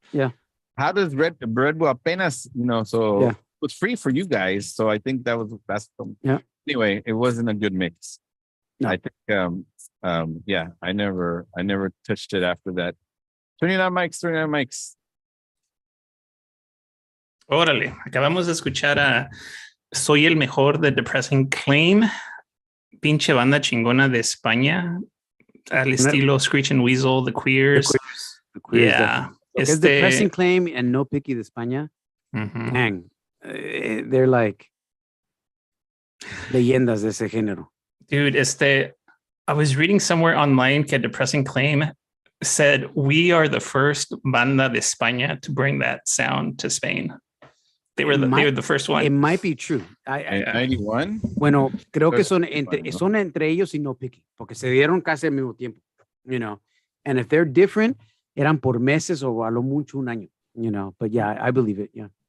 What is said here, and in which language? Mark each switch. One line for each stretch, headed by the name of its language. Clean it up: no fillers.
English: Yeah. How does Red Bull
Spanish: apenas,
English: so it was free for you guys. So I think that's anyway, it wasn't a good mix. No. I think I never touched it after that. 29 mics.
Spanish: Órale, acabamos de escuchar a Soy el Mejor de Depressing Claim, pinche banda chingona de España, al estilo Screech and Weasel, The Queers.
English: The Queers, yeah.
Spanish: Es Depressing Claim and No Picky de España.
English: Dang. They're like
Spanish: leyendas de ese género.
English: Dude, I was reading somewhere online
Spanish: que
English: Depressing Claim said, we are the first
Spanish: banda de España
English: to bring that sound to Spain. They were the first one. It might be true. 91?
Spanish: Bueno, creo que son entre ellos y No Picky, porque se dieron casi al mismo tiempo,
English: And if they're different,
Spanish: eran por meses o a lo mucho un año,
English: But yeah, I believe it, yeah.